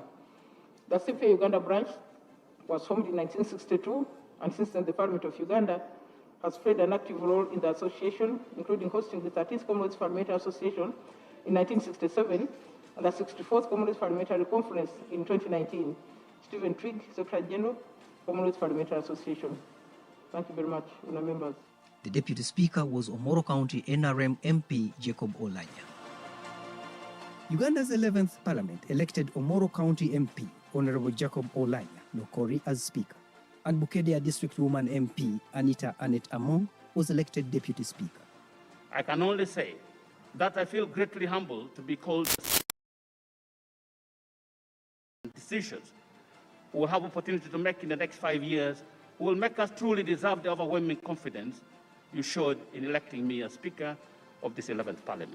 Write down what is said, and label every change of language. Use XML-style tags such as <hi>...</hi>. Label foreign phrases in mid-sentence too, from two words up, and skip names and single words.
<en>The CPA Uganda branch was formed in 1962, and since then the Parliament of Uganda has played an active role in the association, including hosting the 13th Commonwealth Parliamentary Association in 1967 and the 64th Commonwealth Parliamentary Conference in 2019. Stephen Trigg, Secretary General, Commonwealth Parliamentary Association. Thank you very much, honourable members. The Deputy Speaker was Omoro County NRM MP Jacob Olanya. Uganda's 11th Parliament elected Omoro County MP Honorable Jacob Olanya Nokori as Speaker, and Bukedea District Woman MP Anita Anet Among was elected Deputy Speaker. I can only say that I feel greatly humbled to be called decisions we will have opportunity to make in the next 5 years will make us truly deserve the overwhelming confidence you showed in electing me as Speaker of this 11th Parliament.</en>